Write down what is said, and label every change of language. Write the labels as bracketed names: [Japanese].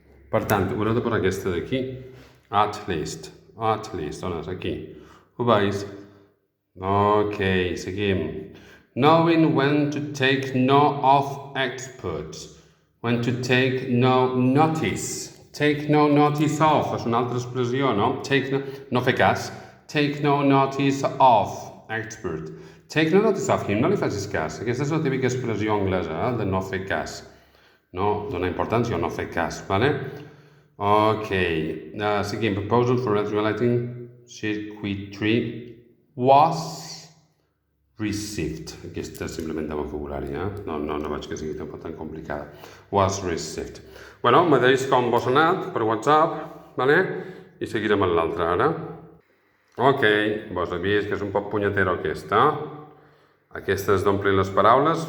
[Catalan] Per tant, haureu de posar aquesta d'aquí. [English] At least, [Catalan] on és? Aquí. Ho veus? Ok, seguim. [English] Knowing when to take no of experts. When to take no notice. Take no notice of. [Catalan] És una altra expressió, no? No fer cas. [English] Take no notice of expert. Take no notice of him. [Catalan] No li facis cas. Aquesta és la típica expressió anglesa, de no fer cas. No donar importància o no fer cas, vale? Ok. Seguim. [English] Proposal for relating circuitry was received. [Catalan] Aquesta és simplement de vocabulari, No veig que sigui tampoc tan complicada. [English] Was received. [Catalan] Bueno, mateix com vos ha anat per WhatsApp, vale? I seguirem amb l'altra ara. Ok, vos he vist que és un poc punyetero aquesta. Aquesta és d'omplir les paraules.